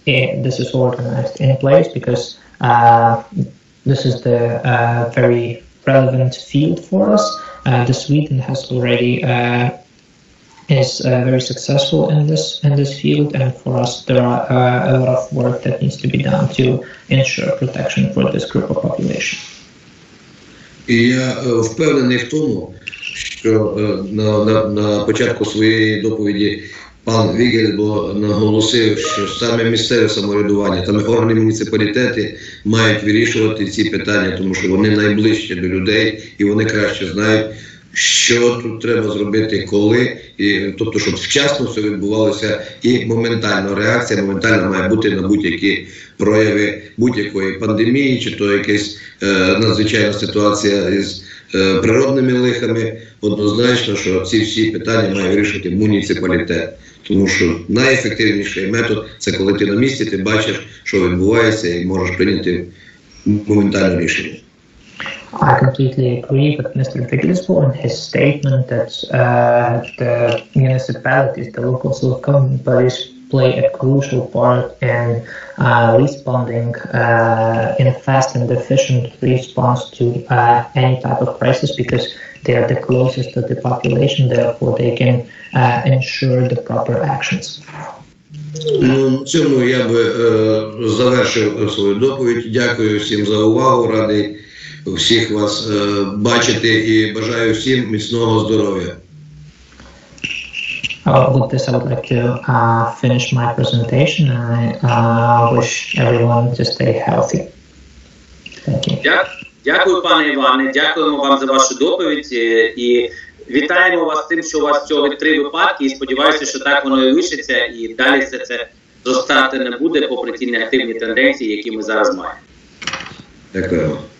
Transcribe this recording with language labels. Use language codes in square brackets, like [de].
[en] This is organized in place, because this is the very relevant field for us. The Sweden has already is very successful in this field, and for us there are a lot of work that needs to be done to ensure protection for this group of population. [uk] І я впевнений в тому, що на початку своєї доповіді пан Wigelsbo наголосив, що саме місцеве самоврядування, саме органи муніципалітети мають вирішувати ці питання, тому що вони найближчі до людей і вони краще знають, що тут треба зробити, коли, тобто, щоб вчасно все відбувалося і моментально реакція, моментально має бути на будь-які прояви будь-якої пандемії, чи то якась надзвичайна ситуація із природними лихами. Однозначно, що ці всі питання має вирішити муніципалітет. Тому що найефективніший метод – це коли ти на місці, ти бачиш, що відбувається, і можеш прийняти моментальне рішення. [en] I completely agree with Mr. Wigelsbo and his statement that the municipalities, the local self-government bodies, play a crucial part in responding in a fast and efficient response to any type of crisis, because they are the closest to the population, therefore they can ensure the proper actions. [uk] Цьому я би завершив свою доповідь. Дякую всім за увагу, радий всіх вас бачити і бажаю всім міцного здоров'я. [en] With this, I would like to finish my presentation, and I wish everyone to stay healthy. Thank you. [uk] Дякую, пане Іване, дякуємо вам за вашу доповідь і вітаємо вас з тим, що у вас всього 3 випадки, і сподіваюся, що так воно і лишиться, і далі все це зростати не буде, попри ті негативні тенденції, які ми зараз маємо. Дякую.